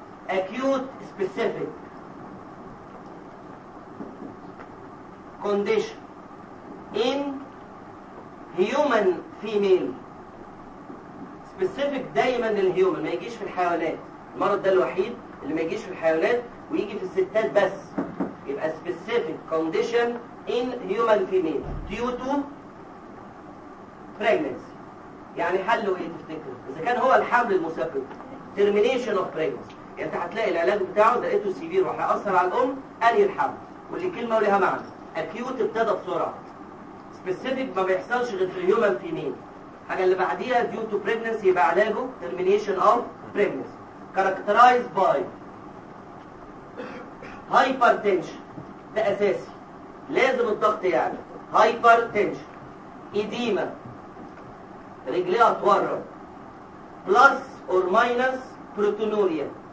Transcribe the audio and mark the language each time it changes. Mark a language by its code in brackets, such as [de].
[en] Acute specific condition in human female. [ar] سبيسيفيك دايما للهيومن، ما يجيش في الحيوانات. المرض ده الوحيد اللي ما يجيش في الحيوانات ويجي في الستات بس. يبقى [en] specific condition in human female due to pregnancy. [ar] يعني حلو ايه تفتكر؟ اذا كان هو الحمل المسبب termination of pregnancy، يعني انت هتلاقي العلاج بتاعه لقيته سيفير وهيأثر على الام انهي الحمل. كل كلمة وليها معنى. acute ابتدى بسرعة، specific ما بيحصلش غير في human female. حاجة اللي بعديها [en] due to pregnancy [ar] يبقى علاجه termination of pregnancy. characterized by هايبرتنشن، ده اساسي لازم الضغط يعلى. [en] hypertension edema [ar] رجليها تورم [en] Plus or minus proteinuria.